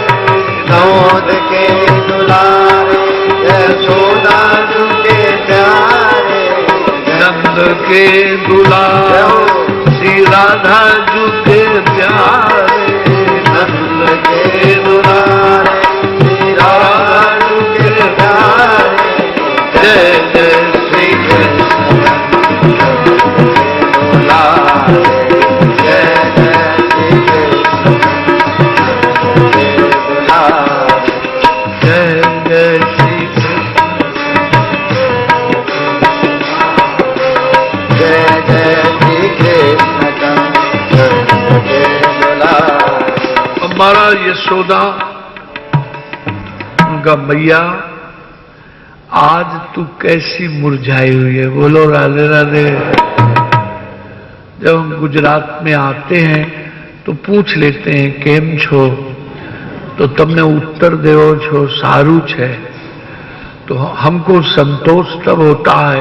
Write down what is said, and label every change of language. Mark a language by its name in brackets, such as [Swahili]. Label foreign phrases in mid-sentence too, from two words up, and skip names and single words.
[Hindi] नंद के दुलार, यशोदा जू के प्यारे, नंद के दुलार, श्री राधा जू के प्यारे, नंद के दुलार, श्री राधा जू के प्यारे, जय जय श्री कृष्ण दुलार, जय जय श्री कृष्ण दुलार, जय जय श्री जय जय श्री कृष्ण चंद्र के दुलार। हमारा यशोदा उनका मैया आज तू कैसी मुरझाई हुई है, बोलो राधे राधे। जब हम गुजरात में आते हैं तो पूछ लेते हैं [Gujarati] કેમ છો, [Hindi] तो तुमने [Gujarati] ઉત્તર દેવો છો સારું છે, [Hindi] तो हमको संतोष तब होता है।